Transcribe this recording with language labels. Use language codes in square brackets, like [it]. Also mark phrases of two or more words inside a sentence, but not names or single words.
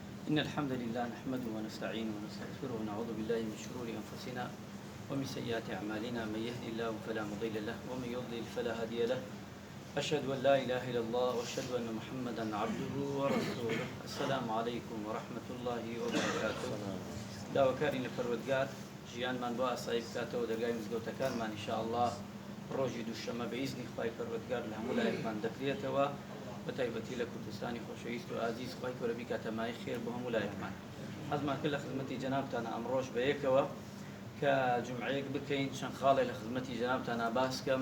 [ar] إن الحمد لله نحمده ونستعينه ونستغفره ونعوذ بالله من شرور أنفسنا ومن سيئات أعمالنا. من يهدي الله فلا مضل له ومن يضلل فلا هادي له. أشهد أن لا إله إلا الله وأشهد أن محمدا عبده ورسوله. السلام عليكم ورحمة الله وبركاته. [ckb] داواکاری لە پەروەردگار ژیانمان بۆ ئاسایی بکاتەوە دەرگای مزگەوتەکانمان ئینشاءالله ڕۆژی دووشەمە بە ئیزنی خوای پەروەردگار لە هەموو لایەکمان دەکرێتەوە، بە تایبەتی لە کوردستانی خۆشەویست و ئازیز خوای گەورە بیکاتە مای خێر بۆ هەموو لایەکمان. حەزمان کرد لە خزمەتی جەنابتانە ئەمڕۆژ بە یەکەوە کە جومعەیەک بکەین، چەند خاڵێک لە خزمەتی جەنابتانە باس بکەم.